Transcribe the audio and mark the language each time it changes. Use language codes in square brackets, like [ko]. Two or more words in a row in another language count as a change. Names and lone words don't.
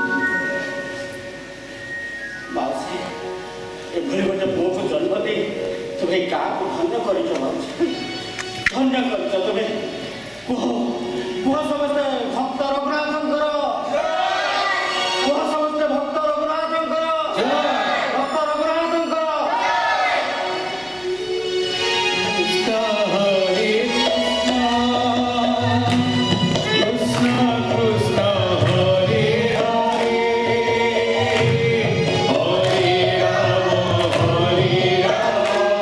[or] ମାଉସୀ, ଏଭଳି ଗୋଟେ ପୁଅକୁ ଜନ୍ମ ଦେଇ ତୁମେ ଏଇ ଗାଁକୁ ଧନ୍ୟ କରିଛ ମାଉସୀ, ଧନ୍ୟ କରିଛ ତୁମେ। କୁହ କୁହ ସମସ୍ତେ ଭକ୍ତ ରଘୁନାଥଙ୍କର, କୁହ ସମସ୍ତେ ଭକ୍ତ ରଘୁନାଥଙ୍କର, ଭକ୍ତ ରଘୁନାଥଙ୍କର। [sa] कृष्ण हरे कृष्ण कृष्ण हरे हरे हरे राम हरे राम